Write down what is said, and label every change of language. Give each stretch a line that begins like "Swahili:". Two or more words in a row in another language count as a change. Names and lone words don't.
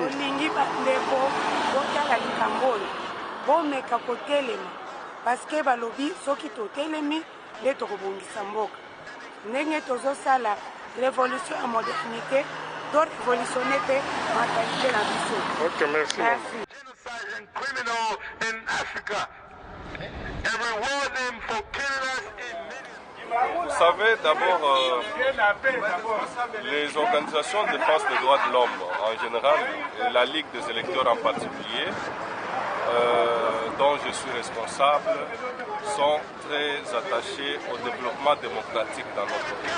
Lingala: olingi bandeko botala likambo oyo bomeka kotelema parce que balobi soki totelemi nde tokobongisa mboka ndenge tozosala révolution ya modernité torévolutionne mpe mentalité na biso.
French: Ok, merci. Merci.
English: Genocide and criminal in Africa. And reward them for killing us in millions.
French: Vous savez, d'abord, les organisations de défense des droits de l'homme en général, et la Ligue des électeurs en particulier, dont je suis responsable, sont très attachés au développement démocratique dans notre pays.